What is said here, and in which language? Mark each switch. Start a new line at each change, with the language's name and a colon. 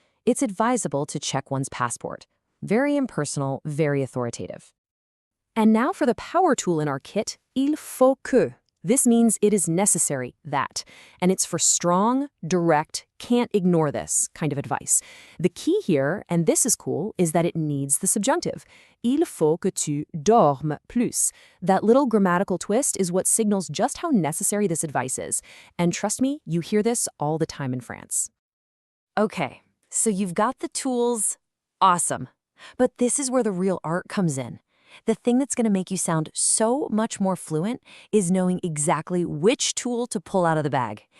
English: It's advisable to check one's passport. Very impersonal, very authoritative. And now for the power tool in our kit,
French: il faut que.
English: This means it is necessary, that. And it's for strong, direct, can't ignore this kind of advice. The key here, and this is cool, is that it needs the subjunctive.
French: Il faut que tu dormes plus.
English: That little grammatical twist is what signals just how necessary this advice is. And trust me, you hear this all the time in France. Okay, so you've got the tools. Awesome. But this is where the real art comes in. The thing that's going to make you sound so much more fluent is knowing exactly which tool to pull out of the bag.